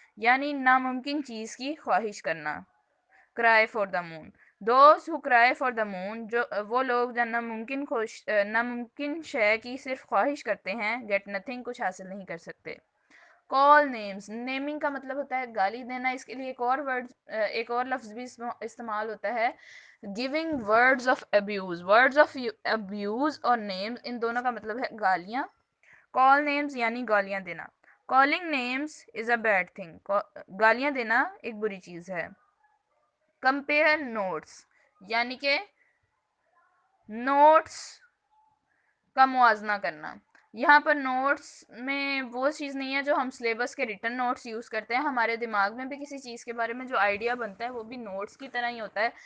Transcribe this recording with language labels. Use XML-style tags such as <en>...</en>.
<ur>یعنی ناممکن چیز کی خواہش کرنا. کرائے for the moon,</ur> <en>those who cry for the moon,</en> <ur>جو وہ لوگ جو ناممکن شے کی صرف خواہش کرتے ہیں،</ur> <en>get nothing,</en> <ur>کچھ حاصل نہیں کر سکتے. کال نیمز، نیمنگ کا مطلب ہوتا ہے گالی دینا. اس کے لیے ایک اور لفظ بھی استعمال ہوتا ہے،</ur> <en>Giving words of abuse.</en> <ur>Words of abuse اور نیمز، ان دونوں کا مطلب ہے گالیاں. کال نیمز یعنی گالیاں دینا.</ur> <en>calling names is a bad thing,</en> <ur>گالیاں دینا ایک بری چیز ہے. کمپیئر نوٹس، یعنی کہ نوٹس کا موازنہ کرنا. یہاں پر نوٹس میں وہ چیز نہیں ہے جو ہم سلیبس کے ریٹن نوٹس یوز کرتے ہیں. ہمارے دماغ میں بھی کسی چیز کے بارے میں جو آئیڈیا بنتا ہے وہ بھی نوٹس کی طرح ہی ہوتا ہے.</ur>